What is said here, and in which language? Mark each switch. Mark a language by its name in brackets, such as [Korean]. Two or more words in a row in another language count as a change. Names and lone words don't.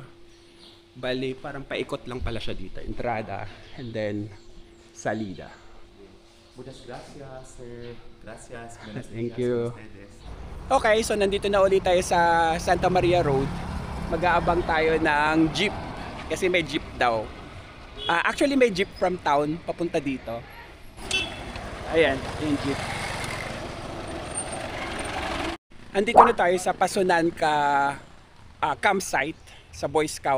[Filipino] Bali, parang paikot lang pala siya dito. Entrada, [English] and then salida. [Spanish] Muchas gracias, sir. Gracias. [English] Thank you. [Filipino] Okay, so nandito na ulit tayo sa Santa Maria Road. Mag-aabang tayo ng jeep. Kasi may jeep daw. Actually, may jeep [English] from town [Filipino] papunta dito. Ayan, yung jeep. Andito na tayo sa Pasunanca campsite sa Boy Scout.